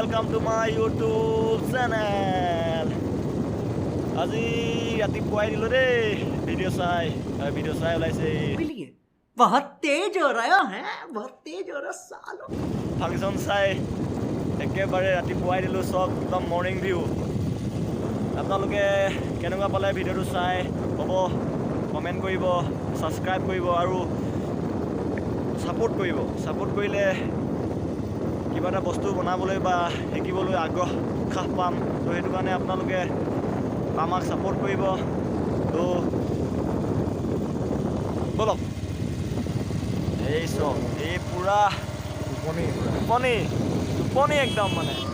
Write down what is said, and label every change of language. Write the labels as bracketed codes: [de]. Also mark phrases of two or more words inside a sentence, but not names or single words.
[en] to my YouTube channel. [as] আজি ৰাতিপুৱাই দিলো দেই ভিডিঅ' চাই ওলাইছে [hi] बहुत तेज हो रहा है बहुत तेज हो रहा सालो [as] ফাংচন চাই একেবাৰে ৰাতিপুৱাই দিলো চব একদম [en] morning view [as] আপোনালোকে কেনেকুৱা পালে ভিডিঅ'টো চাই হ'ব কমেণ্ট কৰিব ছাবস্ক্ৰাইব কৰিব আৰু ছাপোৰ্ট কৰিলে কিবা এটা বস্তু বনাবলৈ বা শিকিবলৈ আগ্ৰহ পাম তো সেইটো কাৰণে আপোনালোকে আমাক ছাপোৰ্ট কৰিব তো বলক এই চব এই পুৰা টোপনি একদম মানে